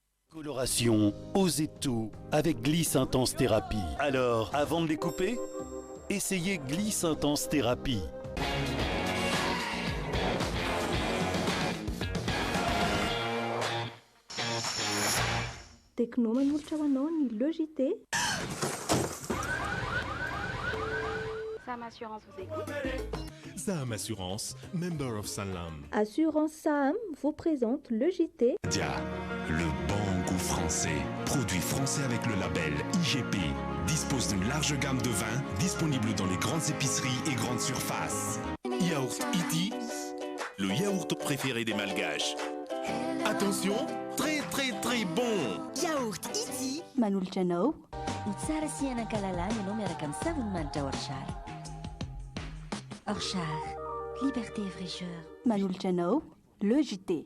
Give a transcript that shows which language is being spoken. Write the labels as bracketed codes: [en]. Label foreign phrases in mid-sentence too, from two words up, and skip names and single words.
[fr] Coloration, osez tout avec Gliss Intense Thérapie. Alors, avant de les couper, essayez Gliss Intense Thérapie. [mg] Techno manolotra ho anao ny Logité. [fr] Sam Assurance vous écoute. Sam Assurance, [en] member of Sanlam. [fr] Assurance Sam vous présente Logité. [mg] Dia, [fr] le bon goût français. Produit français avec le label IGP. Dispose d'une large gamme de vins disponible dans les grandes épiceries et grandes surfaces. Yaourt Iti, le yaourt préféré des Malgaches. Attention, très très très bon. Yaourt Iti. [mg] Manolotra anao. Ny tsara sy hianan-kalalana ianao miaraka amin'ny savony manitra Orchard. Orchard, [fr] liberté et fraîcheur. [mg] Manolotra anao Logité.